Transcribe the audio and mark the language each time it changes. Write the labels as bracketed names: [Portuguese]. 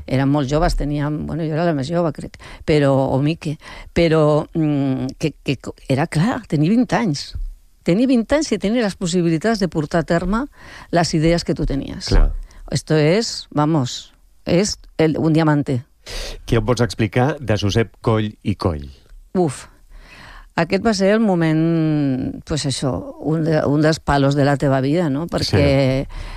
[Catalan] Eren molt joves, tenien, bueno, jo era la més jove, crec, però, o Mique, però que era clar, tenir 20 anys. Tenir 20 anys i tenir les possibilitats de portar a terme les idees que tu tenies. Clar. [Spanish] Esto es, vamos, es un diamante. [Catalan] Què em pots explicar de Josep Coll i Coll? Uf. Aquest va ser el moment, pues això, un dels palos de la teva vida, no? Perquè sí.